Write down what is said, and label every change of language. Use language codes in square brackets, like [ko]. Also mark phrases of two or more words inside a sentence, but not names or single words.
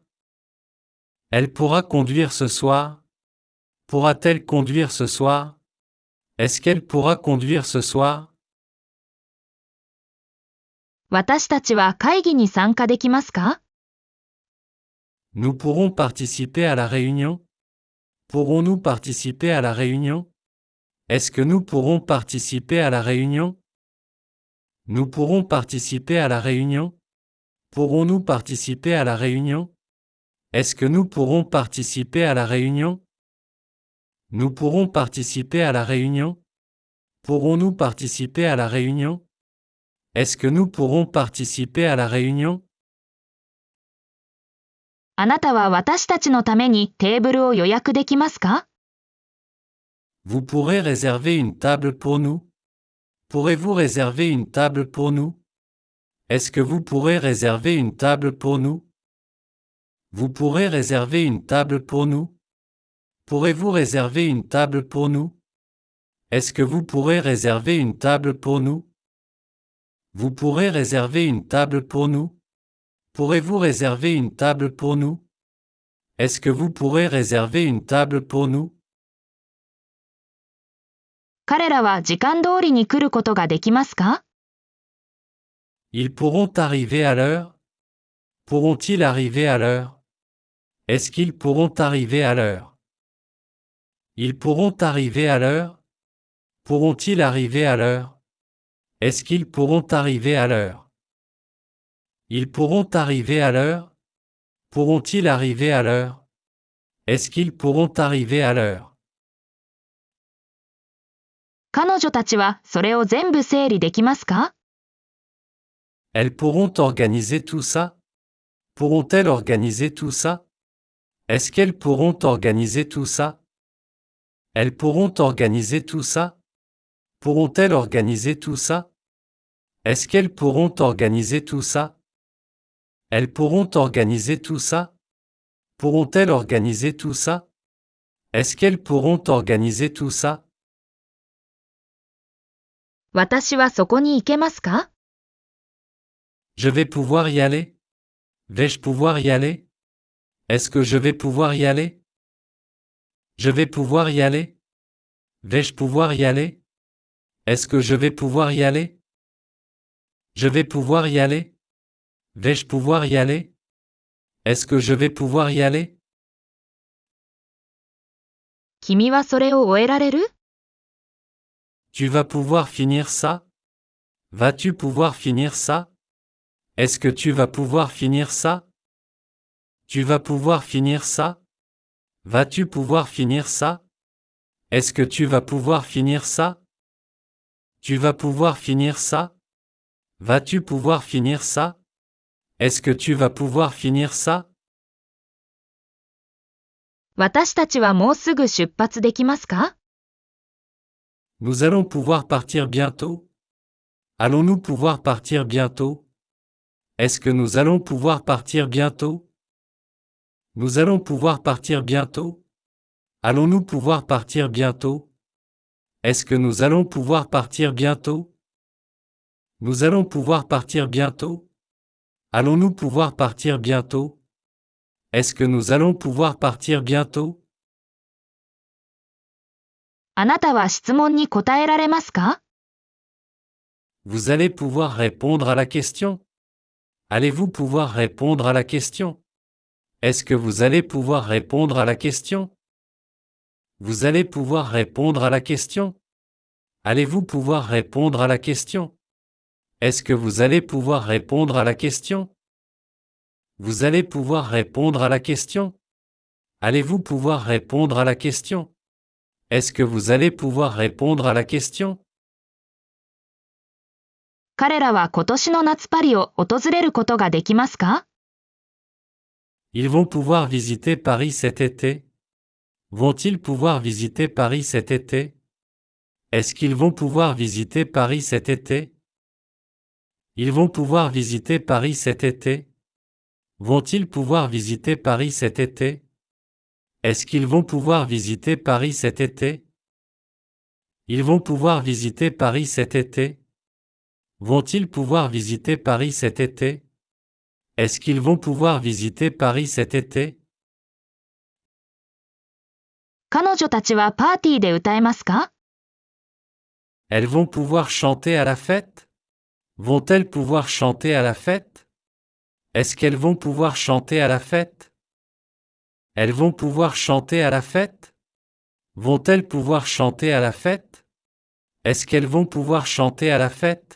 [fr] Elle pourra conduire ce soir? Pourra-t-elle conduire ce soir? Est-ce qu'elle pourra conduire ce soir? [ja] 私たちは会議に参加できますか？ [fr] Nous pourrons participer à la réunion? Pourrons-nous participer à la réunion? Est-ce que nous pourrons participer à la réunion? Nous pourrons participer à la réunion? Pourrons-nous participer à la réunion? Est-ce que nous pourrons participer à la réunion? Nous pourrons participer à la réunion? Pourrons-nous participer à la réunion? Est-ce que nous pourrons participer à la réunion? [ja] あなたは私たちのためにテーブルを予約できますか？ [fr] Vous pourrez réserver une table pour nous? Pourrez-vous réserver une table pour nous? Est-ce que vous pourrez réserver une table pour nous? Vous pourrez réserver une table pour nous? Pourrez-vous réserver une table pour nous? Est-ce que vous pourrez réserver une table pour nous? Vous pourrez réserver une table pour nous? Pourrez-vous réserver une table pour nous? Est-ce que vous pourrez réserver une table pour nous? [ja] 彼らは時間通りに来ることができますか？ [fr] Ils pourront arriver à l'heure? Pourront-ils arriver à l'heure? Est-ce qu'ils pourront arriver à l'heure? Ils pourront arriver à l'heure? Pourront-ils arriver à l'heure? Est-ce qu'ils pourront arriver à l'heure? Ils pourront arriver à l'heure? Pourront-ils arriver à l'heure? Est-ce qu'ils pourront arriver à l'heure? [ja] 彼女たちはそれを全部整理できますか？ [fr] Elles pourront organiser tout ça? Pourront-elles organiser tout ça? Est-ce qu'elles pourront organiser tout ça? Elles pourront organiser tout ça? Pourront-elles organiser tout ça? Est-ce qu'elles pourront organiser tout ça? Elles pourront organiser tout ça? Pourront-elles organiser tout ça? Est-ce qu'elles pourront organiser tout ça? [ja] 私はそこに行けますか？ [fr] Je vais pouvoir y aller? Vais-je pouvoir y aller? Est-ce que je vais pouvoir y aller? Je vais pouvoir y aller? Vais-je pouvoir y aller? Est-ce que je vais pouvoir y aller? Je vais pouvoir y aller? Vais-je pouvoir y aller? Est-ce que je vais pouvoir y aller? [ja] 君はそれを終えられる？ [fr] Tu vas pouvoir finir ça? Vas-tu pouvoir finir ça? Est-ce que tu vas pouvoir finir ça? Tu vas pouvoir finir ça? Vas-tu pouvoir finir ça? Est-ce que tu vas pouvoir finir ça? Tu vas pouvoir finir ça? Vas-tu pouvoir finir ça? Est-ce que tu vas pouvoir finir ça? [ja] 私たちはもうすぐ出発できますか？ [fr] Nous allons pouvoir partir bientôt? Allons-nous pouvoir partir bientôt? Est-ce que nous allons pouvoir partir bientôt? Nous allons pouvoir partir bientôt? Allons-nous pouvoir partir bientôt? Est-ce que nous allons pouvoir partir bientôt? Nous allons pouvoir partir bientôt? Allons-nous pouvoir partir bientôt? Est-ce que nous allons pouvoir partir bientôt? [ja] あなたは質問に答えられますか？ [fr] Vous allez pouvoir répondre à la question? Allez-vous pouvoir répondre à la question? Est-ce que vous allez pouvoir répondre à la question? Vous allez pouvoir répondre à la question? Allez-vous pouvoir répondre à la question? Est-ce que vous allez pouvoir répondre à la question? Vous allez pouvoir répondre à la question? Allez-vous pouvoir répondre à la question? Est-ce que vous allez pouvoir répondre à la question? [ja] 彼らは今年の夏パリを訪れることができますか？ [fr] Ils vont pouvoir visiter Paris cet été? Vont-ils pouvoir visiter Paris cet été? Est-ce qu'ils vont pouvoir visiter Paris cet été? Ils vont pouvoir visiter Paris cet été? Vont-ils pouvoir visiter Paris cet été? Est-ce qu'ils vont pouvoir visiter Paris cet été? Ils vont pouvoir visiter Paris cet été? Vont-ils pouvoir visiter Paris cet été? Est-ce qu'ils vont pouvoir visiter Paris cet été? [ja] 彼女たちはパーティーで歌えますか？ [fr] Elles vont pouvoir chanter à la fête? Vont-elles pouvoir chanter à la fête? Est-ce qu'elles vont pouvoir chanter à la fête? Elles vont pouvoir chanter à la fête? Vont-elles pouvoir chanter à la fête? Est-ce qu'elles vont pouvoir chanter à la fête?